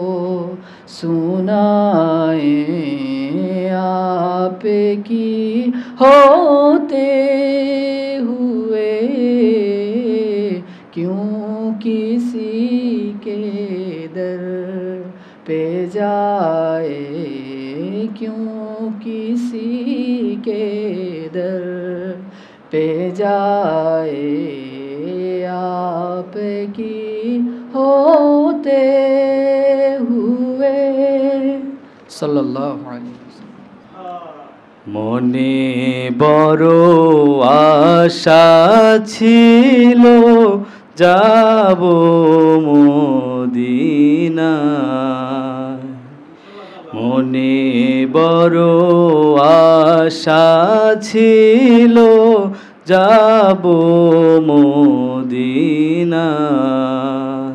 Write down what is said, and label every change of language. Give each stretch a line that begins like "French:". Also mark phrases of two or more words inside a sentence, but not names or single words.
Urdu: سنائیں آپ کی ہوتے ہوئے کیوں کسی کے در پہ جائے کیوں کسی کے در پہ جائے آپ کی ہوتے ہوئے
Arabic: صلی اللہ علیہ وسلم.
Bangla: মনে বড় আশা ছিল যাব মদিনায়, মনে বড় আশা ছিল যাব মদিনায়।